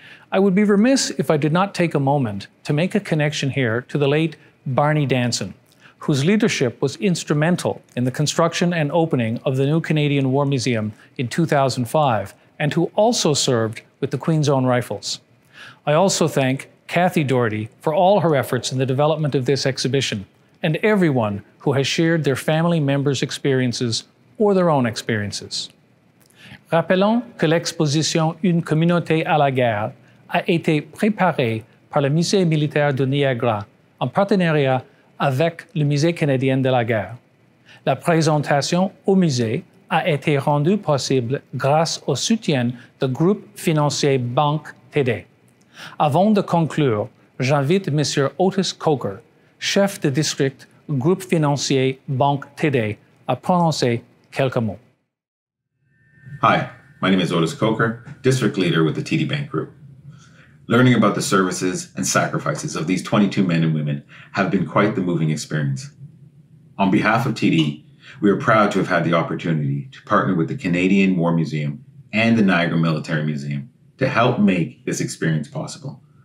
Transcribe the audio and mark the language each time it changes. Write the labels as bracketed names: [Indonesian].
[English] I would be remiss if I did not take a moment to make a connection here to the late Barney Danson, whose leadership was instrumental in the construction and opening of the new Canadian War Museum in 2005, and who also served with the Queen's Own Rifles. I also thank Kathy Doherty for all her efforts in the development of this exhibition, and everyone who has shared their family members' experiences or their own experiences. [French] Rappelons que l'exposition Une communauté à la guerre a été préparée par le Musée Militaire de Niagara en partenariat avec le Musée canadien de la guerre. La présentation au musée a été rendue possible grâce au soutien du groupe financier Banque TD. Avant de conclure, j'invite M. Otis Coker, chef de district groupe financier Banque TD, à prononcer quelques mots. [English] Hi, my name is Otis Coker, district leader with the TD Bank Group. Learning about the services and sacrifices of these 22 men and women have been quite the moving experience. On behalf of TD, we are proud to have had the opportunity to partner with the Canadian War Museum and the Niagara Military Museum to help make this experience possible.